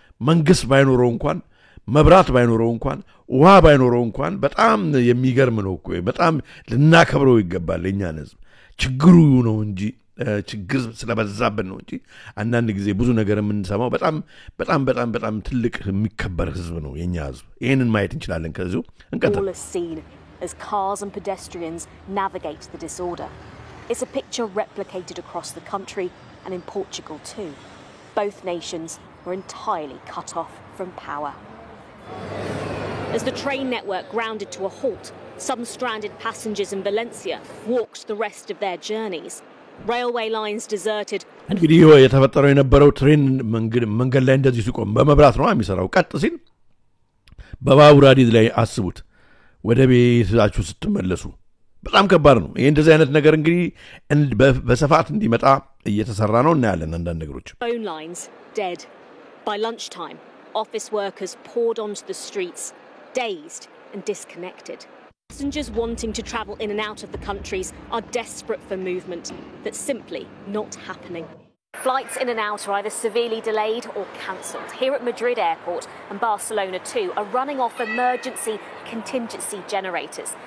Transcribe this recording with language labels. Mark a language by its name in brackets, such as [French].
[Amharic] መንግስት ባይኖረው እንኳን መብራት ባይኖረው እንኳን ውሃ ባይኖረው እንኳን በጣም የሚገርም ነው እኮ በጣም ልናከብረው ይገባል የኛን ህዝብ ችግሩ ነው እንጂ ችግር ስለበዛበት ነው እንጂ አንዳንድ ጊዜ ብዙ ነገር የምንሰማው በጣም ትልቅ የሚከበር ህዝብ ነው የኛ ህዝብ ይሄንን ማየት እንችላለን ከዚሁ እንቀጥል [English] as cars and pedestrians navigate the disorder. It's a picture replicated across the country and in Portugal too. Both nations were entirely cut off from power. As the train network grounded to a halt, some stranded passengers in Valencia walked the rest of their journeys. Railway lines deserted. [Amharic] እንግዲህ የተፈጠረው የነበረው ትሬን መንገድ ላይ እንደዚህ ሲቆም በመብራት ነው የሚሰራው ቀጥ ሲል በባቡር ሐዲድ ላይ አስቡት ወደ ቤታችሁ ስትመለሱ በጣም ከባድ ነው ይሄ እንደዚህ አይነት ነገር እንግዲህ በሰፋት እንዲመጣ እየተሰራ ነው እና ያለን አንዳንድ ነገሮች [English] Phone lines dead. By lunchtime, office workers poured onto the streets, dazed and disconnected. Passengers wanting to travel in and out of the countries are desperate for movement that's simply not happening. Flights in and out are either severely delayed or cancelled. Here at Madrid Airport and Barcelona too are running off emergency contingency generators.